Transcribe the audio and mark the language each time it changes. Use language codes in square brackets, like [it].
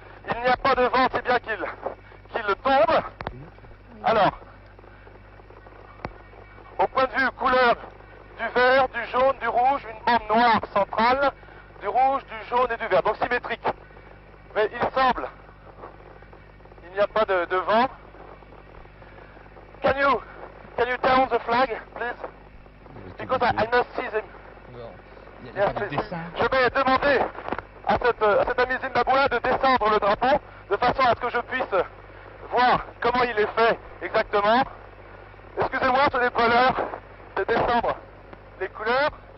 [fr] Il n'y a pas de vent, c'est bien qu'il tombe. Alors, au point de vue couleur du vert, du jaune, du rouge, une bande noire centrale, du rouge, du jaune et du vert, donc symétrique. Mais il semble, il n'y a pas de vent. [en] Can you down the flag, please? Because I must see them. [fr] Il n'y a pas de dessin. Je vais demander à cet ami zimbabwéen de descendre le drapeau de façon à ce que je puisse voir comment il est fait exactement. Excusez-moi, ce n'est pas l'heure de descendre les couleurs.